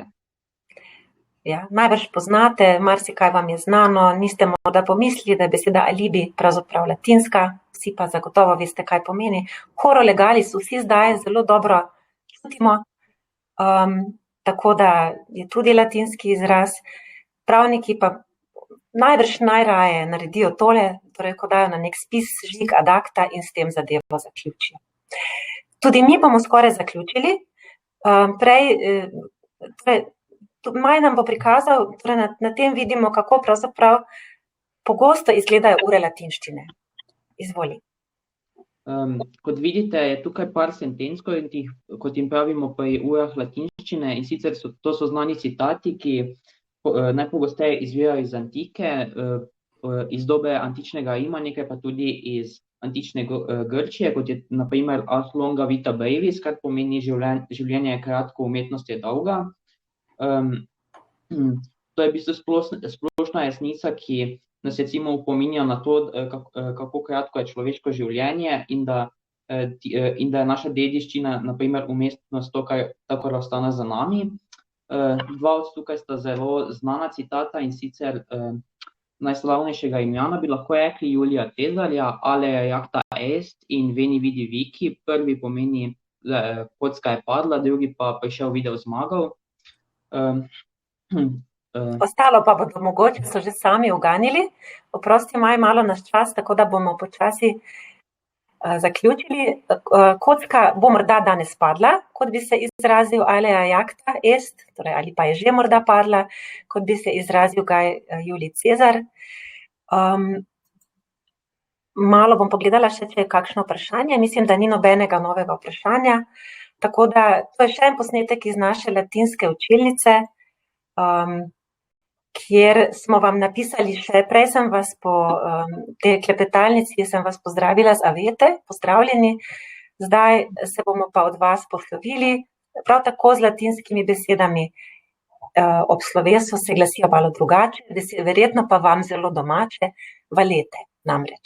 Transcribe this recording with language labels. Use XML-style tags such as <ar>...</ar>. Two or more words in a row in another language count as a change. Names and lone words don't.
<sl>Ja, najbrž poznate, marsikaj vam je znano, niste morda pomislili, da je beseda alibi pravzaprav latinska, vsi pa zagotovo veste, kaj pomeni.</sl> <la>Horo legalis</la> <sl>vsi zdaj zelo dobro čutimo, tako da je tudi latinski izraz. Pravniki pa najbrž najraje naredijo tole, torej ko dajo na nek spis žig</sl> <la>ad acta</la> <sl>in s tem zadevo zaključijo. Tudi mi bomo skoraj zaključili. Maj nam bo prikazal, torej na tem vidimo, kako pravzaprav pogosto izgledajo ure latinščine. Izvoli. Kot vidite, je tukaj par sentenc, kot jim pravimo pri urah latinščine, in sicer to so znani citati, ki najpogosteje izvirajo iz antike, iz dobe antičnega Rima, nekaj pa tudi iz antične Grčije, kot je na primer</sl> <la>Ars longa vita brevis,</la> <sl>kar pomeni življenje je kratko, umetnost je dolga. To je v bistvu splošna resnica, ki nas recimo opominja na to, kako kratko je človeško življenje in da je naša dediščina, na primer umestnost to, kar ostane za nami. Dva od tukaj sta zelo znana citata, in sicer najslavnejšega Rimljana bi lahko rekli Julija Cezarja,</sl> <la>alea jacta est</la> <sl>in</sl> <la>veni vidi vici.</la> <sl>Prvi pomeni kocka je padla, drugi pa prišel, videl, zmagal. Ostalo pa bodo mogoče, so že sami uganili. Oprosti, Maj, malo naš čas, tako da bomo počasi zaključili. Kocka bo morda danes padla, kot bi se izrazil</sl> <la>alea jacta est,</la> <sl>torej ali pa je že morda padla, kot bi se izrazil Gaj Julij Cezar. Malo bom pogledala še, če je kakšno vprašanje. Mislim, da ni nobenega novega vprašanja. Tako da to je še en posnetek iz naše latinske učilnice, kjer smo vam napisali še, prej sem vas po tej klepetalnici, sem vas pozdravila z avete, pozdravljeni, zdaj se bomo pa od vas poslovili, prav tako z latinskimi besedami ob slovesu se glasijo malo drugače, verjetno pa vam zelo domače, valete namreč.</sl>